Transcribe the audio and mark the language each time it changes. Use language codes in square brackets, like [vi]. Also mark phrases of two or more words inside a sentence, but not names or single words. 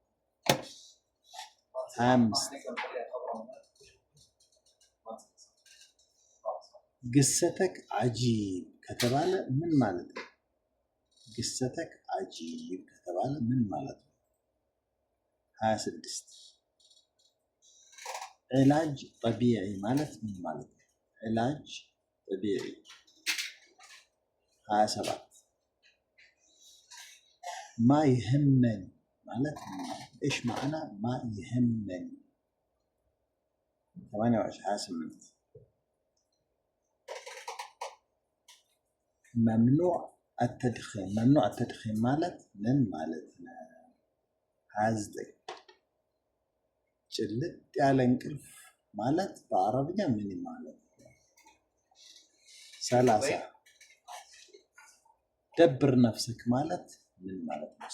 [am] 25 ግሰተክ አጂብ ከተባለ ምን ማለት ነው ግሰተክ አጂብ ከተባለ ምን ማለት ነው 26 [ar] علاج طبيعي [am] ማለት ምን ማለት ነው [ar] علاج طبيعي [am] 27 [ar] ما يهمني [am] ማለት [ar] ايش معنى ما يهمني [am] 28 ممنوع التدخين ማለት ምን ማለት ነው 29 ጭልጥ ያለ እንቅልፍ ማለት በአረብኛ ምን ማለት ነው? 30 [ar] دبر نفسك [am] ማለት ምን ማለት ነው?